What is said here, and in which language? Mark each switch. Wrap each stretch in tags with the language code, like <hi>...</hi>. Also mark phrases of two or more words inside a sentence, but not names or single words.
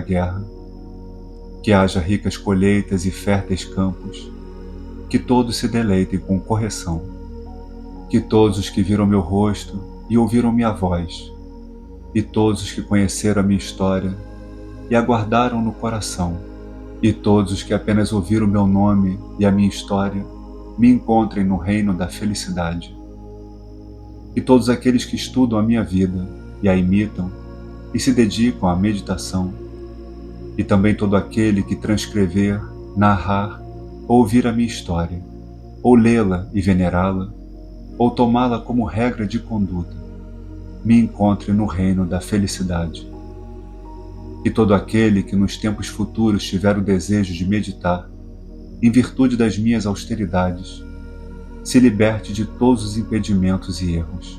<pt>guerra, que haja ricas colheitas e férteis campos, que todos se deleitem com correção, que todos os que viram meu rosto e ouviram minha voz, e todos os que conheceram a minha história e aguardaram no coração, e todos os que apenas ouviram meu nome e a minha história, me encontrem no reino da felicidade. E todos aqueles que estudam a minha vida e a imitam e se dedicam à meditação, e também todo aquele que transcrever, narrar ou ouvir a minha história, ou lê-la e venerá-la, ou tomá-la como regra de conduta, me encontre no reino da felicidade. E todo aquele que nos tempos futuros tiver o desejo de meditar, em virtude das minhas austeridades, se liberte de todos os impedimentos e erros.</pt>